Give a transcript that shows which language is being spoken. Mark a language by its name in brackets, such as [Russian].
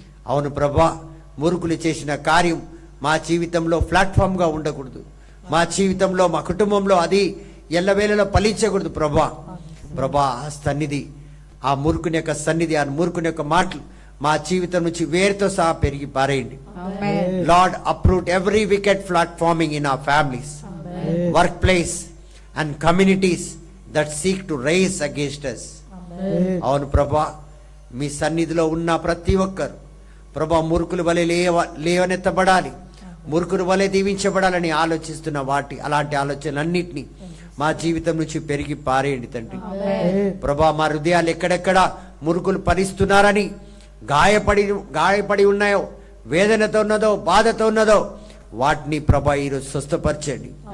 [Telugu] అవును ప్రభా, మూర్ఖులు చేసిన కార్యం మా జీవితంలో ప్లాట్ఫామ్గా ఉండకూడదు, మా జీవితంలో మా కుటుంబంలో అది ఎల్లవేళలో ఫలించకూడదు. ప్రభా, ఆ సన్నిధి, ఆ మూర్ఖుని యొక్క సన్నిధి, ఆ మూర్ఖుని యొక్క మాటలు మా జీవితం నుంచి వేరుతో సహా పెరిగి పారేయండి. [English] Lord, uproot every wicked platforming in our families, workplace and communities that seek to raise against us. [Telugu] అవును ప్రభా, మీ సన్నిధిలో ఉన్న ప్రతి ఒక్కరు ప్రభా మూర్ఖుల వలె లేవనెత్తబడాలి, మూర్ఖుల వలె దీవించబడాలని ఆలోచిస్తున్న అలాంటి ఆలోచనలన్నింటినీ మా జీవితం నుంచి పెరిగి పారేయండి తండ్రి. ప్రభా, మా హృదయాలు ఎక్కడెక్కడ మూర్ఖులు పరిస్తున్నారని గాయపడి ఉన్నాయో, వేదనతో ఉన్నదో, బాధతో ఉన్నదో వాటిని ప్రభా ఈరోజు స్వస్థపరచండి.